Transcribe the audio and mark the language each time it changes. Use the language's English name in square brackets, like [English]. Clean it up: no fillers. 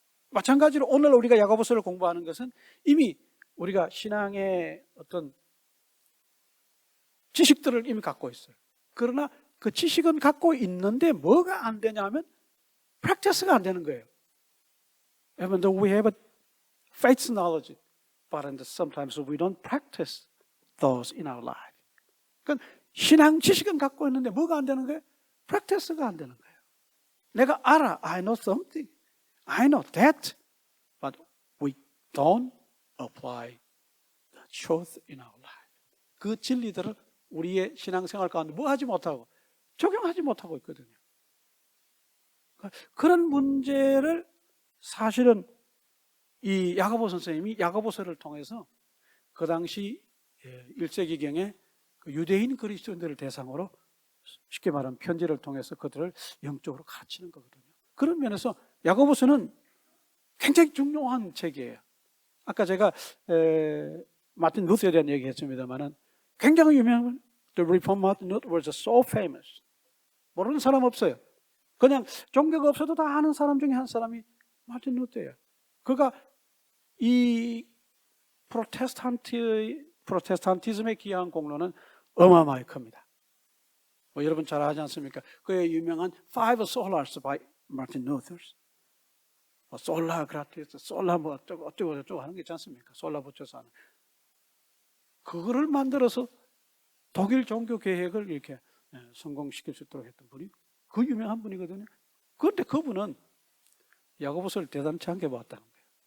[Korean] 마찬가지로 오늘 우리가 야고보서를 공부하는 것은 이미 우리가 신앙의 어떤 지식들을 이미 갖고 있어요. 그러나 그 지식은 갖고 있는데 뭐가 안 되냐 하면 practice가 안 되는 거예요. [English] Even though we have a faith knowledge, but sometimes we don't practice those in our life. [Korean] 그러니까 신앙 지식은 갖고 있는데 뭐가 안 되는 거예요? practice가 안 되는 거예요. 내가 알아, [English] I know something, I know that, but we don't apply the truth in our life. [Korean] 그 진리들을 우리의 신앙생활 가운데 뭐 하지 못하고 적용하지 못하고 있거든요. 그런 문제를 사실은 이 야고보 선생님이 야고보서를 통해서 그 당시 1세기경에 유대인 그리스도인들을 대상으로 쉽게 말하면 편지를 통해서 그들을 영적으로 가르치는 거거든요. 그런 면에서 야고보서는 굉장히 중요한 책이에요. 아까 제가 마틴 루터에 대한 얘기 했습니다만은 굉장히 유명한 [English] The Reformed Martin Luther was so famous. [Korean] 모르는 사람 없어요. 그냥 종교가 없어도 다 아는 사람 중에 한 사람이 마틴 루터예요. 그가 이 프로테스탄티즘에 기여한 공로는 어마어마하게 큽니다. 뭐 여러분 잘 아지 않습니까? 그의 유명한 [English] Five Solas by Martin Luther. [Korean] 뭐 솔라 그라티스, 솔라 뭐 어쩌고 하는 게 있지 않습니까? 솔라 붙여서 하는. 그거를 만들어서 독일 종교 계획을 이렇게 성공시킬 수 있도록 했던 분이 그 유명한 분이거든요. 그런데 그분은 야고보서를 대단치 않게 봤다는 거예요.